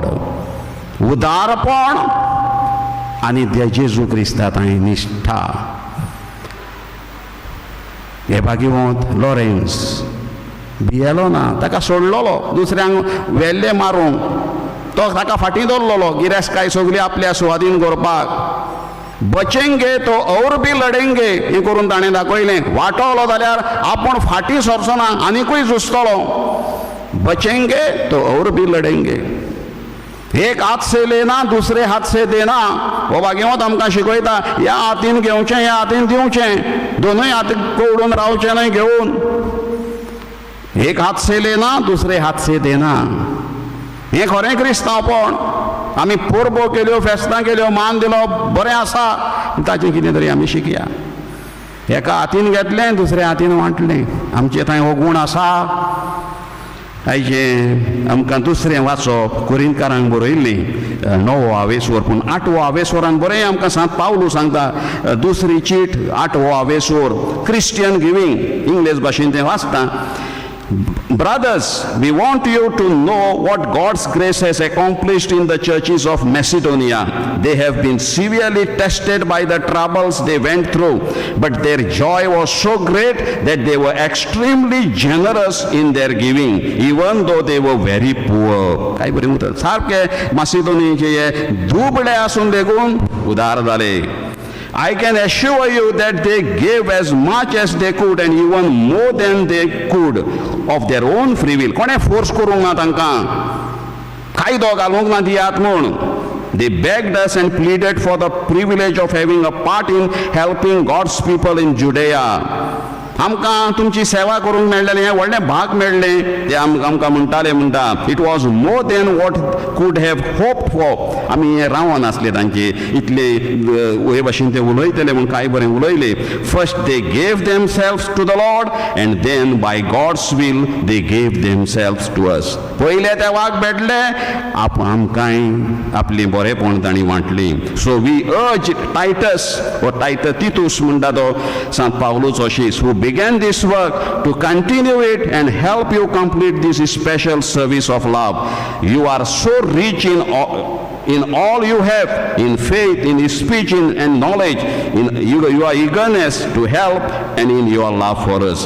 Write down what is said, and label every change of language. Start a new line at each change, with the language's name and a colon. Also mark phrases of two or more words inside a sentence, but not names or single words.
Konkani: उदारपण आनी जेजू क्रिस्ता थंय निश्ठा. हे भाग्यवंत लॉरेन्स भियेलो ना. ताका सोडलोलो दुसऱ्यांक वेल्ले मारूंक. तो ताका फाटीं दवरलेलो गिरेस्तकाय सगळी आपल्या सुवादीन करपाक.
Hindi: बचेंगे तो और बी लडेंगे
Konkani: हें करून ताणें दाखयलें. वाटवलो जाल्यार आपूण फाटीं सरचो ना, आनिकूय झुजतलो.
Hindi: बचेंगे तो और भी लडेंगे. एक हात से लेना दुसरे हात से देना.
Konkani: हो भाग्यवंत आमकां शिकयता. ह्या हातीन घेवचें, ह्या हातीन दिवचें. दोनूय हात कोवडून रावचें न्हय घेवन.
Hindi: एक हात से लेना दुसरे हात से देना.
Konkani: हें खरें क्रिस्तांवपण. आमी परबो केल्यो, फेस्तां केल्यो, मान दिलो, बरें आसा, ताचें कितें तरी आमी शिकया. एका हातीन घेतलें दुसऱ्या हातीन वांटलें. आमचे थंय हो गूण आसा. आयचें आमकां दुसरें वाचप कोरिंथकारांक बरयल्लें 9वो आवेसवर. पूण 8वो आवेसवरान बरें आमकां सांत पावलू सांगता. दुसरी चीट 8वो आवेसवर.
English: Christian giving
Konkani: इंग्लीश भाशेन तें वाचता.
English: Brothers, we want you to know what God's grace has accomplished in the churches of Macedonia. They have been severely tested by the troubles they went through, but their joy was so great that they were extremely generous in their giving, even though they were very poor.
Konkani: काय बरे उतर सारखे मासिडोनियाचे दुबळे असून देखून उदार झाले.
English: I can assure you that they gave as much as they could and even more than they could of their own free will.
Konkani: कोणे फोर्स करूंक ना तांकां कायदो घालूंक ना दियात म्हूण.
English: They begged us and pleaded for the privilege of having a part in helping God's people in Judea.
Konkani: आमकां तुमची सेवा करूंक मेळ्ळें, हें व्हडलें भाग मेळ्ळें ते आमकां म्हणटा.
English: It was more than what could have hoped for.
Konkani: आमी हें रावोन आसले तांचे इतले हे भाशेन ते उलयतले म्हूण कांय बरें उलयले.
English: First they gave themselves to the Lord and then by God's will they gave themselves to us.
Konkani: पयले ते वाग भेटले आमकांय आपलें बरेंपण तांणी वांटली.
English: So we urge Titus
Konkani: वो तितूस म्हणटा तो सांत पावलोचो शीस
English: who began this work to continue it and help you complete this special service of love. You are so rich in all you have, in faith, in speech, and knowledge, in your eagerness to help, and in your love for us.